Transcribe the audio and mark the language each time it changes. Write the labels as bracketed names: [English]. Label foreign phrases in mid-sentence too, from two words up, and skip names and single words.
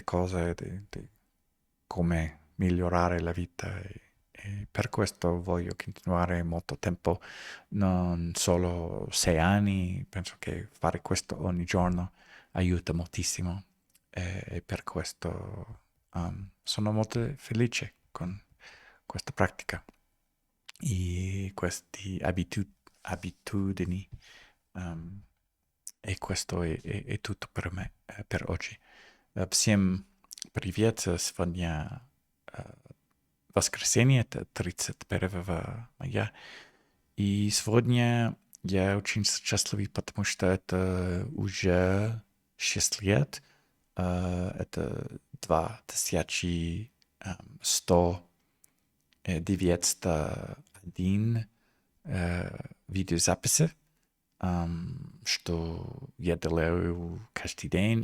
[Italian] cose di come migliorare la vita e per questo voglio continuare molto tempo, non solo 6 anni, penso che fare questo ogni giorno aiuta moltissimo e per questo sono molto felice con questa pratica e queste abitudini. um, e questo è tutto per me, per oggi. [Russian] Всем привет, сегодня воскресенье, это 31 мая. И сегодня я очень счастливый, потому что это уже 6 лет. Это 2191 видеозаписи, что я делаю каждый день.